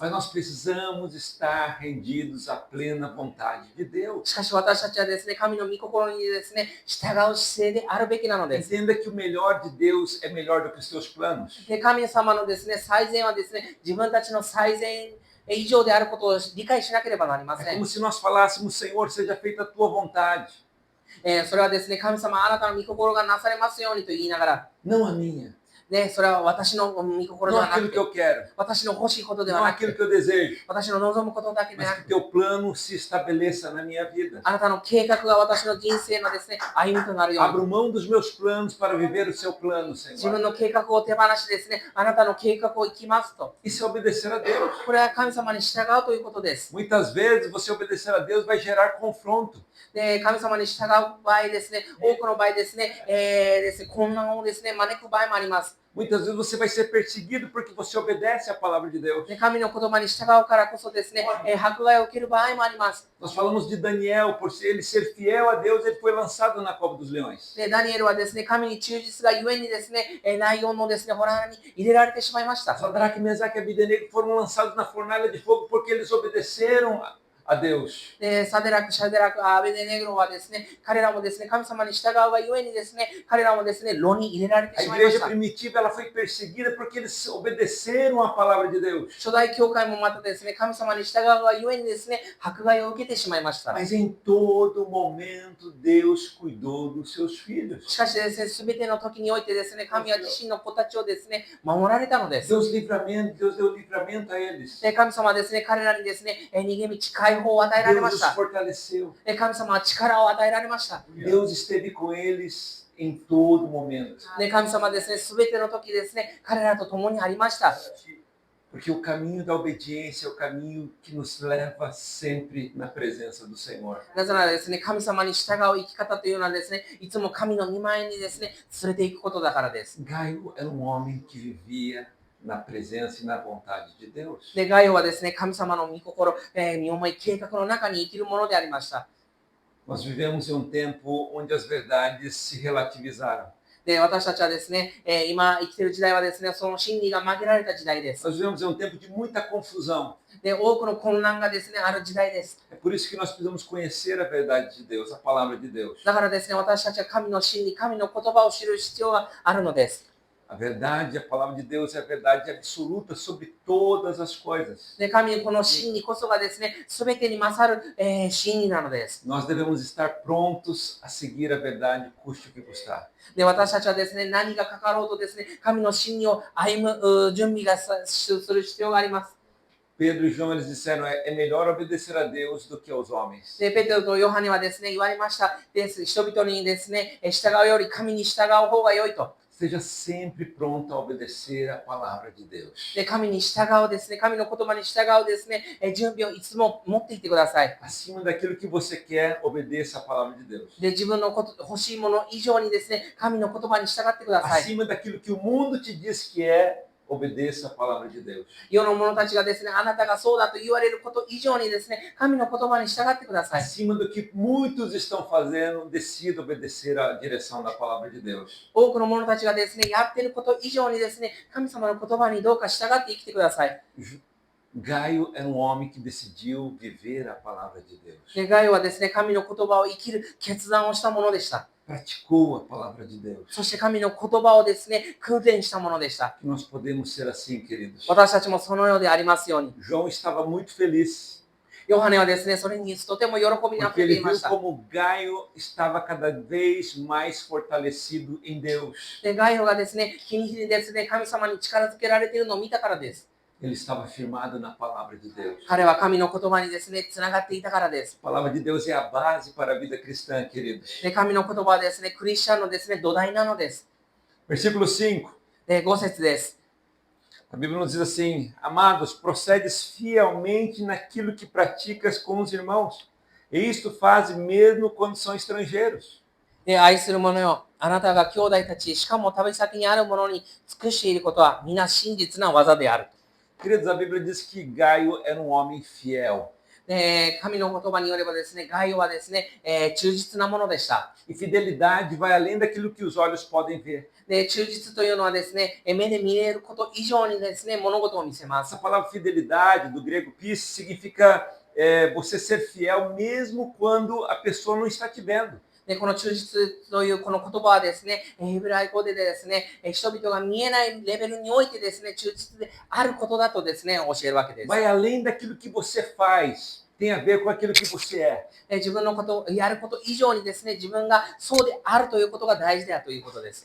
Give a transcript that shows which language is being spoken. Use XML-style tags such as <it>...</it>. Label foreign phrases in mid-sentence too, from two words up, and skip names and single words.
<pt>Mas nós precisamos estar rendidos à plena vontade de Deus.</pt> <ja>しかし私たちはですね、神の御心にですね、従う姿勢であるべきなのです。</ja> <pt>Entenda que o melhor de Deus é melhor do que os teus planos.</pt> <ja>で、神様のですね、最善はですね、自分たちの最善以上であることを理解しなければなりま</ja> <pt>É</pt> <ja>せん。</ja> <pt>como se nós falássemos, Senhor, seja feita a tua vontade,</pt> <ja>それはですね、神様、あなたの御心がなされますようにと言いながら、</ja> <pt>não a minha,</pt> <ja>ね、それは私の御心で</ja> <pt>não</pt> <ja>はなく</ja> <pt>aquilo que</pt> <ja>て、</ja> <pt>eu quero,</pt> <ja>私の欲しいことでは</ja> <pt>não</pt> <ja>なく</ja> <pt>aquilo</pt> <ja>て、</ja> <pt>que eu desejo,</pt> <ja>私の望むことだけで</ja> <pt>mas</pt> <ja>な</ja> <pt>que</pt> <ja>くて、</ja> <pt>teu plano se estabeleça na minha vida.</pt> <ja>あなたの計画が私の人生のですね、歩みとなるよう</ja> <pt>Abro</pt> <ja>に、</ja> <pt>mão dos meus planos para viver o seu plano,</pt> <ja>自分</ja> <pt>Senhor.</pt> <ja>の計画を手放しですね、あなたの計画を生きますと、</ja> <pt>Isso é obedecer a Deus.</pt> <ja>これは神様に従うということです。</ja> <pt>Muitas vezes você obedecer a Deus vai gerar confronto.</pt> <ja>で、神様に従う場合ですね、多くの場合ですね、混乱をですね、招く場合もあります。</ja> <pt>Muitas vezes você vai ser perseguido porque você obedece à palavra de Deus.</pt> <ja>で、神の言葉に従うからこそですね、迫害を受ける場合もあります。</ja> <pt>Nós falamos de Daniel, por ele ser fiel a Deus, ele foi lançado na cova dos leões.</pt> <ja>で、ダニエルはですね、神に忠実がゆえにですね、ライオンのですね、ホラーに入れられてしまいました。</ja> <pt>Sadraque, Mesaque e Abdenego foram lançados na fornalha de fogo porque eles obedeceram a Deus.</pt> <ja>で、サデラク、シャデラク、アベデネグロはですね、彼らもですね、神様に従うがゆえにですね、彼らもですね、炉に入れられて</ja> <pt>A</pt> <ja>しまいまし</ja> <pt>igreja</pt> <ja>た。</ja> <pt>primitiva ela foi perseguida porque eles obedeceram à palavra de Deus.</pt> <ja>初代教会もまたですね、神様に従うがゆえにですね、迫害を受けてしまいました。</ja> <pt>Mas em todo momento Deus cuidou dos seus filhos.</pt> <ja>しかしですね、すべての時においてですね、神は自身の子たちをですね、守られたのです。</ja> <pt>Deus deu livramento a eles.</pt> <ja>で、神様はですね、彼らにですね、逃げ道、解放を与えられま</ja> <pt>Deus</pt> <ja>し</ja> <pt>os</pt> <ja>た。</ja> <pt>fortaleceu.</pt> <ja>で、神様は力を与えられました。</ja> <pt>Deus esteve com eles em todo momento.</pt> <ja>で、神様はですね、すべての時ですね、彼らと共にありました。</ja> <pt>Porque o caminho da obediência é o caminho que nos leva sempre na presença do Senhor.</pt> <ja>なぜならですね、神様に従う生き方というのはですね、いつも神の御前にですね、連れていくことだからです。</ja> <pt>Gaio era um homem que vivia na presença e na vontade de Deus.</pt> <ja>で、ガイオはですね、神様の御心、身思い、計画の中に生きるものでありました。</ja> <pt>Nós vivemos em um tempo onde as verdades se relativizaram.</pt> <ja>で、私たちはですね、今生きている時代はですね、その真理が曲げられた時代です。</ja> <pt>Nós vivemos em um tempo de muita confusão.</pt> <ja>で、多くの混乱がですね、ある時代です。</ja> <pt>É por isso que nós precisamos conhecer a verdade de Deus, a palavra de Deus.</pt> <ja>だからですね、私たちは神の真理、神の言葉を知る必要があるのです。</ja> <pt>A verdade, a palavra de Deus é a verdade absoluta sobre todas as coisas.</pt> <ja>で、神この真理こそがですね、すべてに勝る、真理なのです。</ja> <pt>Nós devemos estar prontos a seguir a verdade, custe o que custar.</pt> <ja>で、私たちはですね、何がかかろうとですね、神の真理を歩む準備がする必要があります。</ja> <pt>Pedro e João eles disseram: é melhor obedecer a Deus do que aos homens.</pt> <ja>で、ペテロとヨハネはですね、言われましたです。人々にですね、従うより神に従う方が良いと。</ja> <pt>Esteja sempre pronto a obedecer a palavra de Deus.</pt> <ja>で、神に従うですね、神の言葉に従うですね、準備をいつも持っていてください。</ja> <pt>Acima daquilo que você quer, obedeça a palavra de Deus.</pt> <ja>で、自分の欲しいもの以上にですね、神の言葉に従ってください。</ja> <pt>Acima daquilo que o mundo te diz que é, obedeça a palavra de Deus.</pt> <ja>世の者たちがですね、あなたがそうだと言われること以上にですね、神の言葉に従ってください。</ja> <pt>Acima do que muitos estão fazendo, decida obedecer à direção da palavra de Deus.</pt> <ja>多くの者たちがですね、やっていること以上にですね、神様の言葉にどうか従って生きてください。</ja> <pt>Gaio era um homem que decidiu viver a palavra de Deus.</pt> <ja>で、ガイオはですね、神の言葉を生きる決断をしたものでした。</ja> <pt>Praticou a palavra de Deus.</pt> <ja>そして神の言葉をですね、訓練したものでした。</ja> <pt>Que nós podemos ser assim, queridos.</pt> <ja>私たちもそのようでありますように。</ja> <pt>João estava muito feliz</pt> <ja>ヨハネはですね、それにとても喜びにあ</ja> <pt>porque</pt> <ja>ふれて</ja> <pt>ele</pt> <ja>いま</ja> <pt>viu</pt> <ja>した。</ja> <pt>como Gaio estava cada vez mais fortalecido em Deus.</pt> <ja>で、ガイオがですね、日に日にですね、神様に力づけられているのを見たからです。</ja> <pt>Ele estava firmado na palavra de Deus.</pt> <ja>彼は神の言葉にですね、つながっていたからです。</ja> <pt>A palavra de Deus é a base para a vida cristã, queridos.</pt> <ja>で、神の言葉はですね、クリスチャンのですね、土台なのです。</ja> <pt>Versículo 5.</pt> <ja>で、5節です。</ja> <pt>A Bíblia nos diz assim: amados, procedes fielmente naquilo que praticas com os irmãos. E isto faz mesmo quando são estrangeiros.</pt> <ja>で、愛する者よ、あなたが兄弟たち、しかも旅先にある者に尽くしていることは、皆真実な技である。</ja> <pt>Queridos, a Bíblia diz que Gaio era um homem fiel.</pt> <ja>で、神の言葉によればですね、ガイオはですね、忠実なものでした。</ja> <pt>E fidelidade vai além daquilo que os olhos podem ver.</pt> <ja>で、忠実というのはですね、目で見えること以上にですね、物事を見せま</ja> <pt>Essa</pt> <ja>す。</ja> <pt>palavra fidelidade, do grego pis, significa você ser fiel mesmo quando a pessoa não está te vendo.</pt> <ja>で、この忠実というこの言葉はですね、ヘブライ語でですね、人々が見えないレベルにおいてですね、忠実であることだとですね、教えるわけです。</ja> <pt>Vai além daquilo que você faz, tem a ver com aquilo que você é.</pt> <ja>自分のことをやること以上にですね、自分がそうであるということが大事だということです。</ja>